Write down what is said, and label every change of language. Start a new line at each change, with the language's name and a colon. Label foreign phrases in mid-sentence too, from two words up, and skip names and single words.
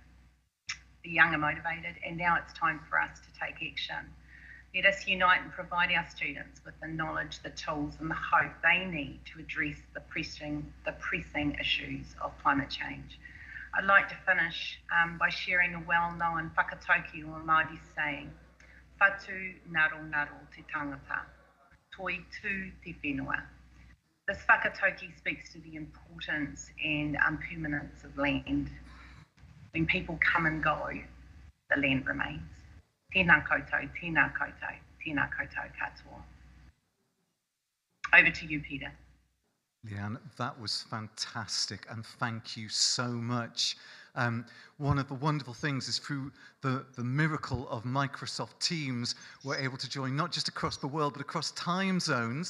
English: The young are motivated, and now it's time for us to take action. Let us unite and provide our students with the knowledge, the tools, and the hope they need to address the pressing issues of climate change. I'd like to finish by sharing a well-known whakatauki or Māori saying,
Māori: "Whatu ngaro ngaro te tangata, toi tū te whenua."
English: This whakatauki speaks to the importance and impermanence of land. When people come and go, the land remains.
Māori: Tēnā koutou, tēnā koutou, tēnā koutou katoa.
English: Over to you, Peter. Leanne, that was fantastic, and thank you so much. One of the wonderful things is through the miracle of Microsoft Teams, we're able to join not just across the world, but across time zones.